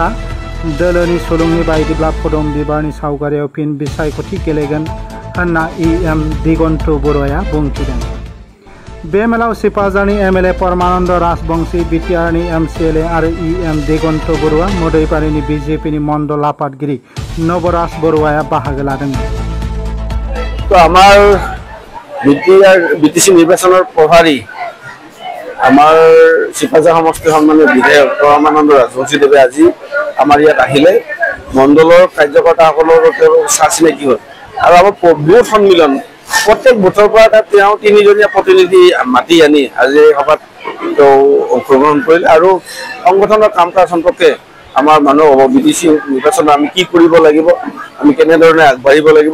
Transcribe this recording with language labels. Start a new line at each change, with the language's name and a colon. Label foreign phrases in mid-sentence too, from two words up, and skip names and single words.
Bodo: दोलोनि सुलुंनि बायदिब्ला फदुम बिबारनि सावगारियाव फिन बिसायख'थि गेलेगोन होनना इएम दिगन्त बरुवाया बुंथिदों। बे मेलाव सिपाझारनि एमएलए परमानन्द राजबंशी, बिटिआरनि एमसिएलए आरो इएम दिगन्त बरुवा, मोदैबारिनि बिजेपिनि मण्डल आफादगिरि नवराज बरुवाया बाहागो लादोंमोन।
Assamese: আমাৰ বিটিচি নিৰ্বাচনৰ প্ৰভাৰী আমাৰ চিপাঝাৰ সমষ্টিৰ সন্মানীয় বিধায়ক পৰমানন্দ ৰাজবংশীদেৱে আজি আমাৰ ইয়াত আহিলে। মণ্ডলৰ কাৰ্যকৰ্তাসকলৰ চা চিনাকি হ'ল আৰু আমাৰ বুথ সন্মিলন প্ৰত্যেক বুথৰ পৰা তেওঁ 3জনীয়া প্ৰতিনিধি মাতি আনি আজি সভাত তেওঁ অংশগ্ৰহণ কৰিলে আৰু সংগঠনৰ কাম কাজ সম্পৰ্কে আমাৰ মানুহ বিটিচি নিৰ্বাচনত আমি কি কৰিব লাগিব, আমি কেনেধৰণে আগবাঢ়িব লাগিব।